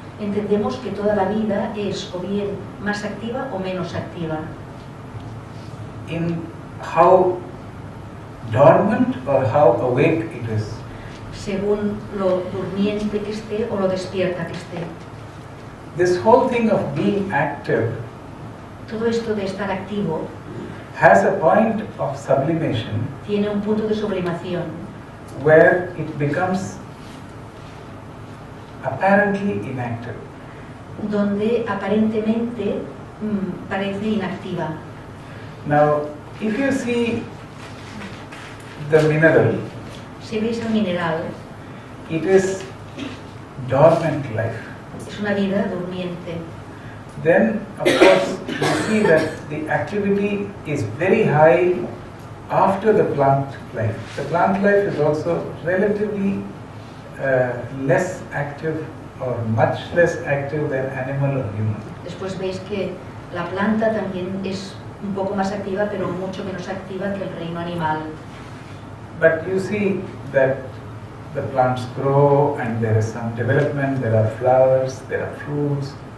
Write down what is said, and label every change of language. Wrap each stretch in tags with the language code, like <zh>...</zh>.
<es>Entendemos que toda la vida es o bien más activa o menos activa,</es> <en>In how dormant or how awake it is.</en> <es>según lo durmiente que esté o lo despierta que esté.</es> <en>This whole thing of being active</en> <es>Todo esto de estar activo</es> <en>has a point of sublimation</en> <es>tiene un punto de sublimación</es> <en>where it becomes apparently inactive.</en> <es>donde aparentemente parece inactiva.</es> <en>Now, if you see the mineral,</en> <es>Si veis el mineral,</es> <en>it is dormant life.</en> <es>es una vida durmiente.</es> <en>Then, of course, you see that the activity is very high after the plant life. The plant life is also relatively less active or much less active than animal or human.</en> <es>Después veis que la planta también es un poco más activa, pero mucho menos activa que el reino animal.</es> <en>But you see that the plants grow and there is some development, there are flowers, there are fruits.</en>